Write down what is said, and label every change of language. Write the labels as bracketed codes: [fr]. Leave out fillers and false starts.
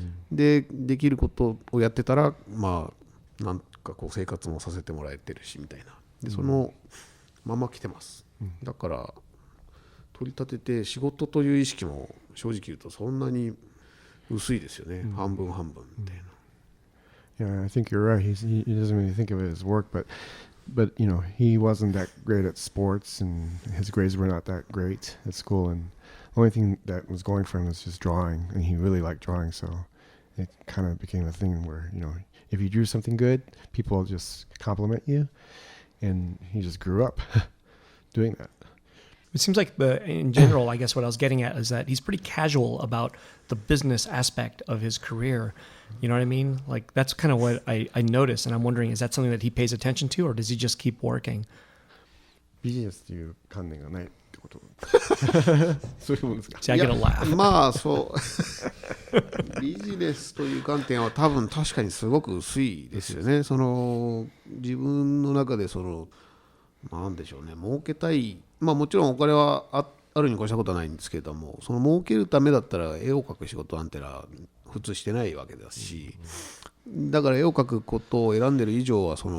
[ja] できることをやってたらなんか生活もさせてもらえてるしみたいな、でそのまま来てます。だから取り立てて仕事という意識も正直言うとそんなに薄いですよね。半分半分みたいな。 [en] Yeah, I think you're right. He doesn't really think of it as work, but you know, he wasn't that great at sports, and his grades were not that great at school, and the only thing that was going for him was just drawing, and he really liked drawing, so it kind of became a thing where, you know, if you drew something good, people just compliment you, and he just grew up doing that. It seems like in general, I guess what I was getting at is that he's pretty casual about the business aspect of his career. You know what I mean? Like that's kind of what I noticed, and I'm wondering, is that something that he pays attention to, or does he just keep working? [ja] ビジネスという観念がないってことそういうもんですか？ [en] See, I get a laugh. [ja] まあそうビジネスという観点は多分確かにすごく薄いですよね。自分の中でなんでしょうね、儲けたい、もちろんお金はあるに越したことはないんですけれども、儲けるためだったら絵を描く仕事なんてのは普通してないわけですし、だから絵を描くことを選んでる以上は